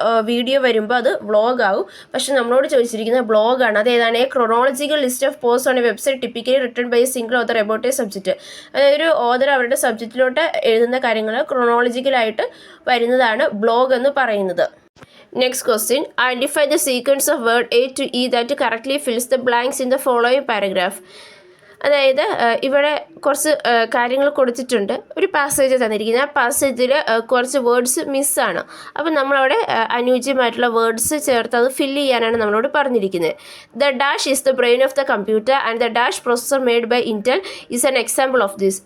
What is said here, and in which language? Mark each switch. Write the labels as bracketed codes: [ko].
[ml] Video വരുമ്പോൾ അത് വ്ളോഗാവും. പക്ഷെ നമ്മളോട് ചോദിച്ചിരിക്കുന്നത് ബ്ലോഗാണ്. അത് ഏതാണ്? [en] A chronological list of post on a website typically written by a single author about a subject. [ml] അതായത് ഒരു ഓതർ അവരുടെ സബ്ജക്റ്റിലോട്ട് എഴുതുന്ന കാര്യങ്ങൾ ക്രോണോളജിക്കലായിട്ട് വരുന്നതാണ് ബ്ലോഗ് എന്ന് പറയുന്നത്. [en] Next question, identify the sequence of word A to E that correctly fills the blanks in the following paragraph. [ml] അതായത് ഇവിടെ കുറച്ച് കാര്യങ്ങൾ കൊടുത്തിട്ടുണ്ട്. ഒരു പാസേജ് തന്നിരിക്കുന്നത്. ആ പാസേജിൽ കുറച്ച് വേർഡ്സ് മിസ്സാണ്. അപ്പം നമ്മളവിടെ അനുയോജ്യമായിട്ടുള്ള വേർഡ്സ് ചേർത്ത് അത് ഫില്ല് ചെയ്യാനാണ് നമ്മളോട് പറഞ്ഞിരിക്കുന്നത്. [en] The dash is the brain of the computer and the dash processor made by Intel is an example of this.